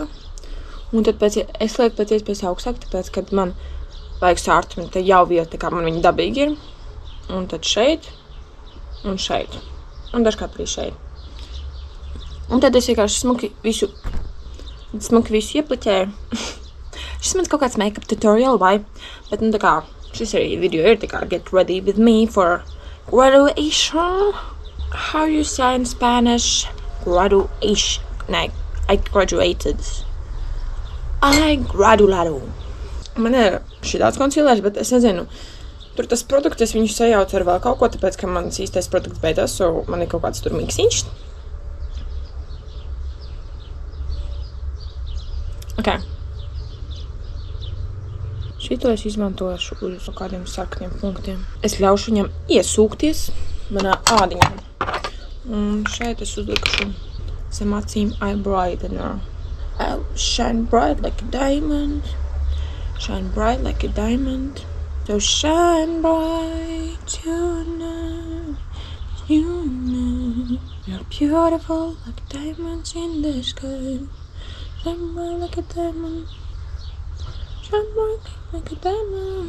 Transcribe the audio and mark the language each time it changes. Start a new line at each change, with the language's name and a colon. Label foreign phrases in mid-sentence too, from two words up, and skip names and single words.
Latvian: Un tad es lieku pēc iespējas augstāk, tāpēc, kad man vajag sārtumi, te jau vieta, kā man viņi dabīgi ir. Un tad šeit, un šeit. Un dažkārt arī šeit. Un tad es vienkārši smuki visu iepliķēju. Šis mans kaut kāds
English: make-up tutorial,
Latvian: vai? Bet, nu, tā kā, šis arī video ir, tā kā,
English: get ready with me for graduation. How you say in Spanish? Graduation. Nē, I graduated. I graduado.
Latvian: Man ir šitāds konsilērs, bet es nezinu, tur tas produkts, es viņu sajaucu ar vēl kaut ko, tāpēc, ka mans īstais produkts beidzās, so man ir kaut kāds tur miksiņš. Ok. Šito es izmantošu uz kādiem sarkaniem punktiem. Es ļaušu viņam iesūkties manā ādiņā. Un šeit es uzlikšu zem acīm
English: eye brightener. I'll shine bright like a diamond. Shine bright like a diamond. So shine bright tonight. You know you're beautiful like diamonds in the sky. Shine bright like a diamond. Shine bright like a diamond.